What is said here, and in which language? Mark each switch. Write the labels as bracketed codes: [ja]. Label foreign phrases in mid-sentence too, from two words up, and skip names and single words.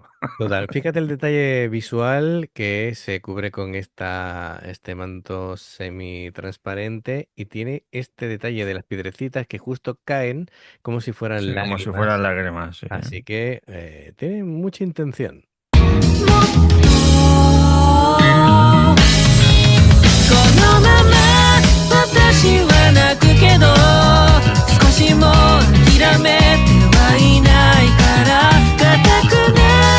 [es] Total, fíjate el detalle visual que se cubre con este manto semi-transparente y tiene este detalle de las piedrecitas que justo caen como si fueran Sí, como si fueran lágrimas. lágrimas. Sí. Así que tiene mucha intención. [ja] このまま私は泣くけど少しも諦めてはいないから固くな